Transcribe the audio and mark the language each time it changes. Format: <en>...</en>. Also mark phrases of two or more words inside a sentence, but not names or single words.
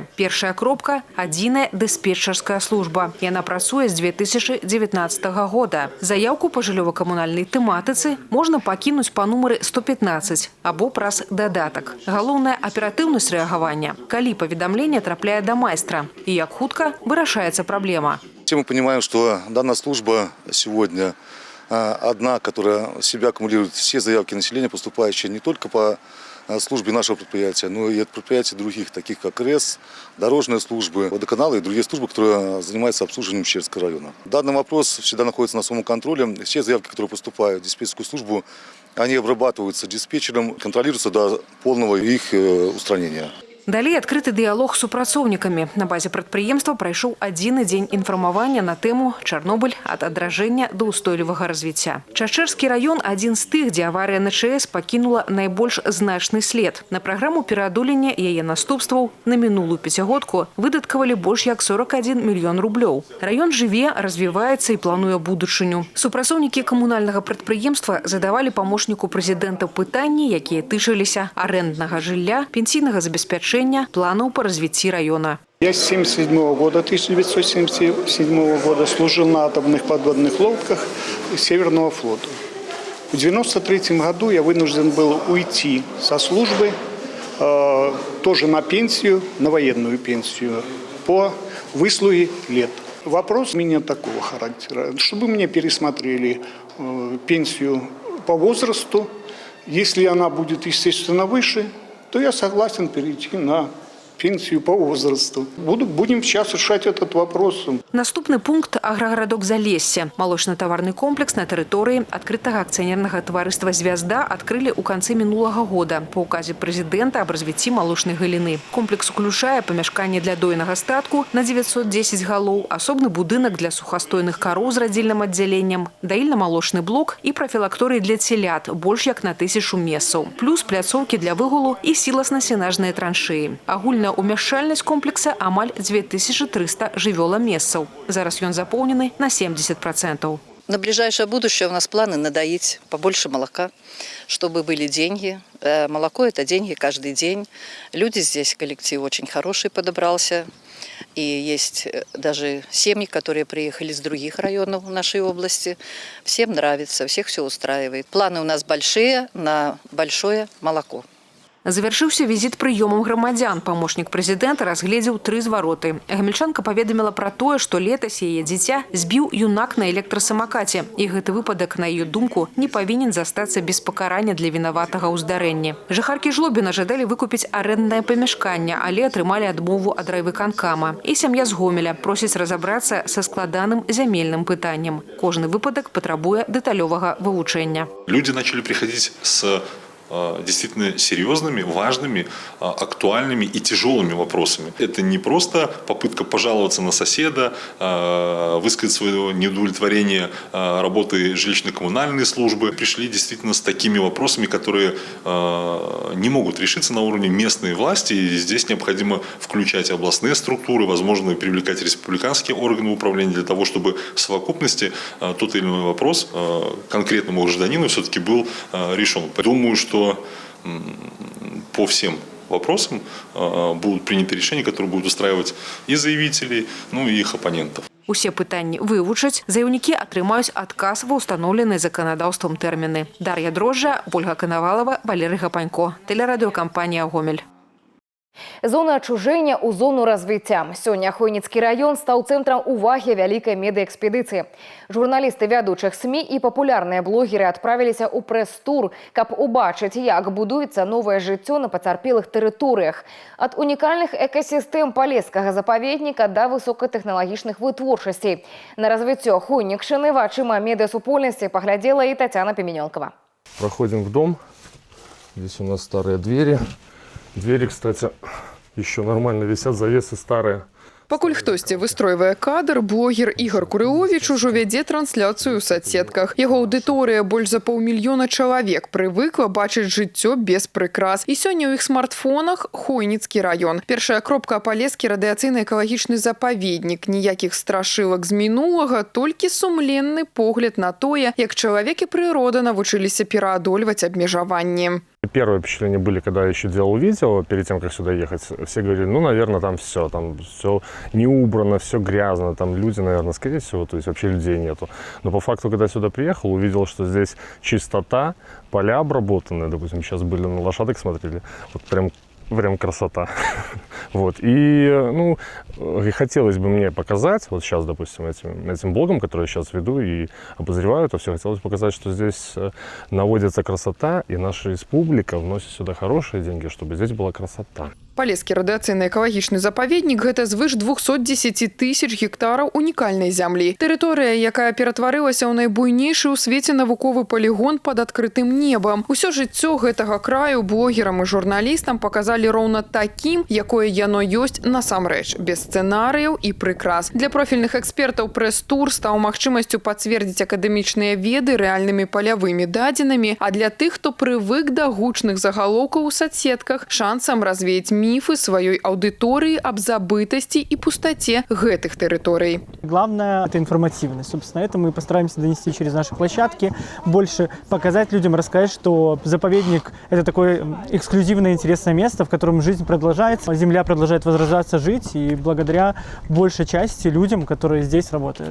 <be>Першая кропка – адзіная дыспетчарская служба. Яна працуе з 2019 года. Заяўку па жыллёва-камунальнай тэматыцы можна пакінуць па нумары 115 або праз дадатак. Галоўная аператыўнасць рэагавання, калі паведамленне трапляе да майстра. И як хутка вырашается проблема.</be> <ru>Все мы понимаем, что данная служба сегодня одна, которая в себя аккумулирует все заявки населения, поступающие не только по службе нашего предприятия, но и от предприятий других, таких как РЭС, дорожные службы, водоканалы и другие службы, которые занимаются обслуживанием Чачэрского района. Данный вопрос всегда находится на своем контроле. Все заявки, которые поступают в диспетчерскую службу, они обрабатываются диспетчером, контролируются до полного их устранения.</ru> <be>Далей адкрыты дыялог з супрацоўнікамі. На базе прадпрыемства прайшоў адзіны дзень інфармавання на тэму «Чарнобыль ад адражэння да ўстойлівага развіцця». Чачэрскі раён – адзін з тых, дзе аварыя на ЧАЭС пакінула найбольш значны след. На праграму пераадолення яе наступстваў на мінулую пяцігодку выдаткавалі больш як 41 мільён рублёў. Раён жыве, развіваецца і плануе будучыню. Супрацоўнікі камунальнага прадпрыемства задавалі памочніку прэзідэнта пытанні, якія тычыліся арэнднага жылля, пенсійнага забеспячэння,</be> <ru>планов по развитию района. Я с 1977 года служил на атомных подводных лодках Северного флота. В 1993 году я вынужден был уйти со службы, тоже на пенсию, на военную пенсию, по выслуге лет. Вопрос у меня такого характера, чтобы мне пересмотрели пенсию по возрасту. Если она будет, естественно, выше, то я согласен перейти на пенсию по возрасту. Будем сейчас решать этот вопрос.</ru> <be>Наступны пункт – аграгарадок Залессе. Малочна-таварны комплекс на тэрыторыі адкрытага акцыянернага таварыства «Звязда» адкрылі ў канцы мінулага года па ўказе прэзідэнта аб развіцці малочнай галіны. Комплекс уключае памяшканне для дойнага статку на 910 галоў, асобны будынак для сухастойных кароў з радзільным аддзяленнем, даільна-малочны блок і прафілакторый для целят больш як на 1000 месцаў, плюс пляцоўкі для выгулу і сіласна-сенажныя траншеі. Агульная умяшчальнасць комплекса амаль 2300 жывёла-месцаў. Зараз ён запоўнены на 70%.</be> <ru>На ближайшее будущее у нас планы надоить побольше молока, чтобы были деньги. Молоко – это деньги каждый день. Люди здесь, коллектив очень хороший подобрался. И есть даже семьи, которые приехали с других районов нашей области. Всем нравится, всех все устраивает. Планы у нас большие на большое молоко.</ru> <be>Завяршыўся візіт прыёмам грамадзян. Памочнік прэзідэнта разгледзеў 3 звароты. Гамельчанка паведаміла пра тое, што летась яе дзіця збіў юнак на электрасамакаце. І гэты выпадак, на яе думку, не павінен застацца без пакарання для вінаватага ў здарэнні. Жыхаркі Жлобіна жадалі выкупіць арэнднае памяшканне, але атрымалі адмову ад райвыканкама. І сям'я з Гомеля просіць разабрацца са складаным зямельным пытаннем. Кожны выпадак патрабуе дэталёвага вывучэння.</be> <ru>Люди начали приходить с действительно серьезными, важными, актуальными и тяжелыми вопросами. Это не просто попытка пожаловаться на соседа, высказать свое неудовлетворение работы жилищно-коммунальной службы. Пришли действительно с такими вопросами, которые не могут решиться на уровне местной власти. И здесь необходимо включать областные структуры, возможно, привлекать республиканские органы управления для того, чтобы в совокупности тот или иной вопрос конкретному гражданину все-таки был решен. Думаю, что по всем вопросам будут приняты решения, которые будут устраивать и заявителей, ну и их оппонентов.</ru> <be>Усе пытанні вывучаць, заяўнікі атрымаюць адказ ва ўстаноўленыя заканадаўствам тэрміны. Дар'я Дрожжа, Ольга Канавалова, Валерый Гапанько. Тэлерадыёкампанія «Гомель». Зона адчужэння ў зону развіцця. Сёння Хойніцкі раён стаў цэнтрам увагі вялікай медыэкспедыцыі. Журналісты вядучых СМІ і папулярныя блогеры адправіліся ў прэс-тур, каб убачыць, як будуецца новае жыццё на пацярпелых тэрыторыях. Ад унікальных экасістэм палескага запаведніка да высокатэхналагічных вытворчасцей. На развіццё Хойнікшчыны вачыма медыасупольнасці паглядзела і Татьяна Пименёнкова.</be> <ru>Проходим в дом. Здесь у нас старые двери. Двери, кстати, еще нормально висят, завесы старые.</ru> <be>Пакуль хтосьці выстройвае кадр, блогер Ігор Курыовіч ужо вядзе трансляцыю ў соцсетках. Яго аўдыторыя больш за 500 000 чалавек прывыкла бачыць жыццё без прыкрас. І сёння ў іх смартфонах Хойніцкі раён. Першая кропка Палескі радыацыйна-экалагічны запаведнік. Ніякіх страшылак з мінулага, толькі сумленны погляд на тое, як чалавек і прырода навучыліся пераадольваць абмежаванні.</be> <ru>Первые впечатления были, когда я еще делал видео, перед тем, как сюда ехать. Все говорили, ну, наверное, там все не убрано, все грязно, там люди, наверное, скорее всего, то есть вообще людей нету. Но по факту, когда я сюда приехал, увидел, что здесь чистота, поля обработанные, допустим, сейчас были на лошадок смотрели, вот прям красота. Вот. И, ну, хотелось бы мне показать, вот сейчас, допустим, этим блогом, который я сейчас веду и обозреваю это все, хотелось показать, что здесь наводится красота, и наша республика вносит сюда хорошие деньги, чтобы здесь была красота.</ru> <be>Палескі радыацыйна-экалагічны запаведнік – гэта звыш 210 000 гектараў унікальнай зямлі. Тэрыторыя, якая ператварылася ў найбуйнейшы ў свеце навуковы палігон пад адкрытым небам. Усё жыццё гэтага краю блогерам і журналістам паказалі роўна такім, якое яно ёсць насамрэч, без сцэнарыяў і прыкрас. Для профільных экспертаў прэс-тур стаў магчымасцю пацвердзіць акадэмічныя веды рэальнымі палявымі дадзенымі, а для тых, хто прывык да гучных загалоўкаў у соцсетках, шансам развеяць</be> <ru>мифы своей аудитории об забытости и пустоте</ru> <be>гэтых территорий.</be> <ru>Главное – это информативность. Собственно, это мы постараемся донести через наши площадки, больше показать людям, рассказать, что заповедник – это такое эксклюзивное, интересное место, в котором жизнь продолжается, земля продолжает возрождаться, жить, и благодаря большей части людям, которые здесь работают.</ru>